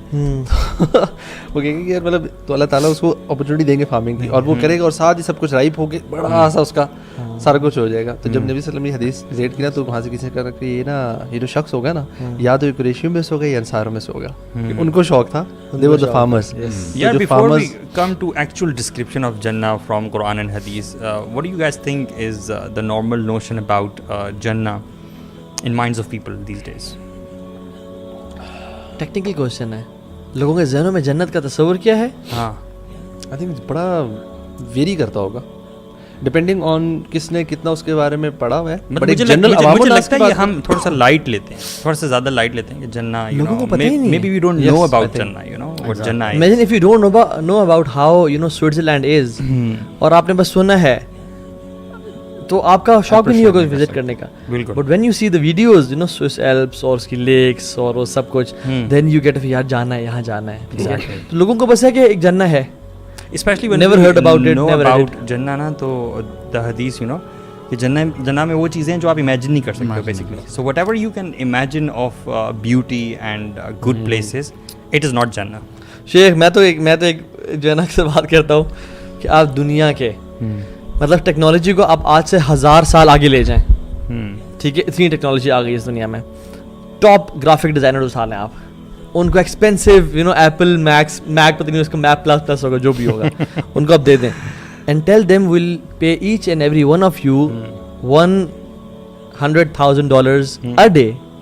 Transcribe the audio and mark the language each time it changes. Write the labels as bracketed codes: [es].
[ur] وہ کہے گا کہ یار مطلب تو اللہ تعالیٰ اس کو اپرچونیٹی دیں گے فارمنگ کی, اور وہ کرے گا, اور ساتھ ہی سب کچھ رائپ ہو کے بڑا سا اس کا سارا کچھ ہو جائے گا. تو جب نبی صلی اللہ علیہ وسلم نے حدیث ریٹ کی نا, تو وہاں سے کسی نے کہا کہ یہ نا یہ جو شخص ہوگا نا, یا تو قریشیوں میں سے ہوگا یا انصاروں میں سے ہوگا. ان کو شوق تھا, [en] they were the farmers. Yeah, before we come to actual description of Jannah from Quran and Hadith, what do you guys think is the normal notion about Jannah in minds of people these days? [ur] Technical question ہے, لوگوں کے ذہنوں میں جنت کا تصور کیا ہے؟ ہاں, آئی تھنک بڑا ویری کرتا ہوگا ڈپینڈنگ آن کس نے کتنا اس کے بارے میں پڑھا ہوا ہے. مجھے لگتا ہے کہ ہم تھوڑا سا لائٹ لیتے ہیں, تھوڑا سا زیادہ لائٹ لیتے ہیں کہ جنہ, لوگوں کو پتہ ہی نہیں ہے. [en] maybe we don't know about Jannah, you know what Jannah is. Imagine if you don't know about how you know Switzerland is, [ur] اور آپ نے بس سنا ہے, تو آپ کا شوق بھی نہیں ہوگا وزٹ کرنے کا. [en] but when you see the videos, you know Swiss Alps [ur] اور اس کی لیکس اور وہ سب کچھ, [en] then you get یار جانا ہے, [ur] یہاں جانا ہے. تو لوگوں کو بس ہے کہ ایک جنہ ہے, [en] especially when never heard about it, never about Jannah [ur] نا, تو [en] the hadith, you know, [ur] کہ جنہ میں وہ چیزیں جو آپ امیجن نہیں کر سکتے basically. [en] So whatever you can imagine of beauty and good places, it is not Jannah. [ur] شیخ میں تو ایک جنہ سے بات کرتا ہوں کہ آپ دنیا کے مطلب ٹیکنالوجی کو آپ آج سے 1000 سال آگے لے جائیں, ٹھیک ہے, اتنی ٹیکنالوجی آ گئی اس دنیا میں. ٹاپ گرافک ڈیزائنر اٹھا لیں آپ, ان کو expensive you know apple make پتہ نہیں اس کا میک پلس ہوگا جو بھی ہوگا, ان کو آپ دے دیں, [en] And tell them will pay each and every one of you $100,000 a day.